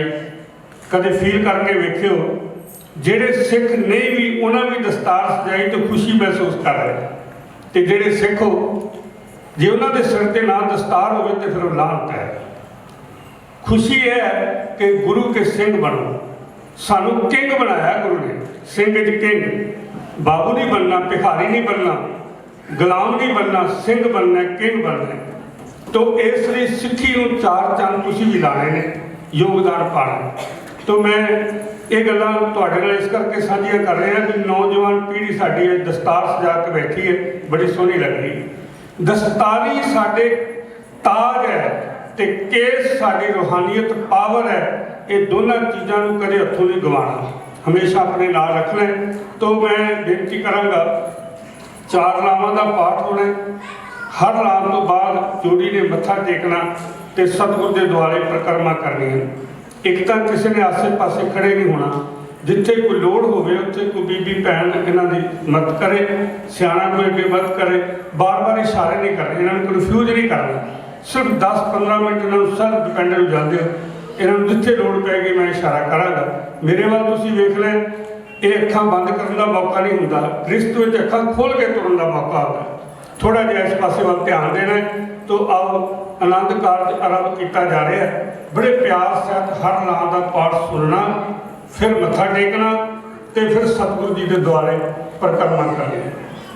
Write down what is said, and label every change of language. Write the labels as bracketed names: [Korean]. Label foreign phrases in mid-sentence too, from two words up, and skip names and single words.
[Punjabi] ਕਦੇ ਫੀਲ ਕਰਕੇ ਵੇਖਿਓ, ਜਿਹੜੇ ਸਿੱਖ ਨਹੀਂ ਵੀ ਉਹਨਾਂ ਵੀ ਦਸਤਾਰ ਸਜਾਈ ਤੇ ਖੁਸ਼ੀ ਮਹਿਸੂਸ ਕਰ ਰਹੇ, ਤੇ ਜਿਹੜੇ ਸਿੱਖ ਹੋ, ਜੇ ਉਹਨਾਂ ਦੇ ਸਿਰ ਤੇ ਨਾ ਦਸਤਾਰ ਹੋਵੇ ਤੇ ਫਿਰ ਉਹ ਲਾਹਨਤ ਹੈ। ਖੁਸ਼ੀ ਹੈ ਕਿ ਗੁਰੂ ਕੇ ਸਿੰਘ ਬਣੋ। ਸਾਨੂੰ ਕਿੰਗ ਬਣਾਇਆ ਗੁਰੂ ਨੇ, ਸਿੰਘ ਵਿੱਚ ਕਿੰਗ। ਬਾਬੂ ਨਹੀਂ ਬਣਨਾ, ਭਿਖਾਰੀ ਨਹੀਂ ਬਣਨਾ, ਗੁਲਾਮ ਨਹੀਂ ਬਣਨਾ, ਸਿੰਘ ਬਣਨਾ, ਕਿੰਗ ਬਣਨਾ। [Hindi] तो इसलिए [Punjabi] सिक्खी ਨੂੰ ਚਾਰ ਚੰਦ ਤੁਸੀਂ ਵੀ ਲਾਣੇ ਨੇ, ਯੋਗਦਾਨ ਪਾਣਾ। ਤੋ ਮੈਂ ਯੇ ਗੱਲਾਂ ਤੁਹਾਡੇ ਨਾਲ ਇਸ ਕਰਕੇ ਸਾਂਝੀਆਂ ਕਰ ਰਿਹਾ ਕਿ ਨੌਜਵਾਨ ਪੀੜ੍ਹੀ ਸਾਡੀ ਦਸਤਾਰ ਸਜਾ ਕੇ ਬੈਠੀ ਹੈ, ਬੜੀ ਸੋਹਣੀ ਲੱਗ ਰਹੀ। ਦਸਤਾਰੀ ਸਾਡੇ ਤਾਜ ਹੈ ਤੇ ਕੇਸ ਸਾਡੀ ਰੂਹਾਨੀਅਤ ਪਾਵਰ ਹੈ। [Hindi] ये दोनों चीज़ों को [Punjabi] ਕਦੇ ਹੱਥੋਂ ਨਹੀਂ ਗਵਾਣਾ, ਹਮੇਸ਼ਾ ਅਪਣੇ ਨਾਲ ਰੱਖਣਾ ਹੈ। ਤੋ ਮੈਂ ਬੇਨਤੀ ਕਰਾਂਗਾ, 4 ਲਾਵਾਂ ਦਾ ਪਾਠ ਹੋਣਾ, ਹਰ ਲਾਭ ਤੋ ਬਾਅਦ ਜੋੜੀ ਨੇ ਮੱਥਾ ਟੇਕਣਾ ਤੇ ਸਤਿਗੁਰ ਕੇ ਦੁਆਰੇ ਪਰਿਕਰਮਾ ਕਰਨੀ ਹੈ। ਇੱਕ ਤੋ ਕਿਸੀ ਨੇ ਆਸੇ ਪਾਸੇ ਖੜ੍ਹੇ ਨਹੀਂ ਹੋਣਾ, ਜਿੱਥੇ ਕੋਈ ਲੋੜ ਹੋਵੇ ਉੱਥੇ ਕੋਈ ਬੀਬੀ ਭੈਣ ਇਨ੍ਹਾਂ ਦੀ ਮਦਦ ਕਰੇ, ਸਿਆਣਾ ਕੋਈ ਅੱਗੇ ਮਦਦ ਕਰੇ, ਬਾਰ ਬਾਰ ਇਸ਼ਾਰੇ ਨਹੀਂ ਕਰਨੇ, ਇਨ੍ਹਾਂ ਨੂੰ ਕਨਫਿਊਜ਼ ਨਹੀਂ ਕਰਨਾ। ਸਿਰਫ 10-15 ਮਿੰਟ ਇਨ੍ਹਾਂ ਨੂੰ [English] self dependent [Punjabi] ਹੋ ਜਾਤੇ ਹੋ, ਇਨ੍ਹਾਂ ਨੂੰ ਜਿੱਥੇ ਲੋੜ ਪੈਗੀ ਮੈਂ ਇਸ਼ਾਰਾ ਕਰਾਂਗਾ। ਮੇਰੇ ਵਾਲ ਤੁਸੀਂ ਵੇਖ ਲੈਂ, ਯੇ ਅੱਖਾਂ ਬੰਦ ਕਰਨੇ ਕਾ ਮੌਕਾ ਨਹੀਂ ਹੁੰਦਾ, ਗ੍ਰਹਿਸਤ ਵਿਚ ਅੱਖਾਂ ਖੋਲ੍ਹ ਕੇ ਤੁਰਨ ਕਾ ਮੌਕਾ ਹੋਤਾ। ਥੋੜ੍ਹਾ ਜਿਹਾ ਇਸ ਪਾਸੇ ਵਾਲ ਧਿਆਨ ਦੇਣਾ ਹੈ। [Hindi] तो आओ आनंद कारज आरंभ किया जा रहा है। [Punjabi] ਬੜੇ ਪਿਆਰ ਸਹਿਤ ਹਰ ਨਾਮ ਕਾ ਪਾਠ ਸੁਣਨਾ, ਫਿਰ ਮੱਥਾ ਟੇਕਣਾ ਤੇ ਫਿਰ ਸਤਿਗੁਰੂ ਜੀ ਕੇ ਦੁਆਰੇ ਪਰਿਕਰਮਾ ਕਰਨੀ।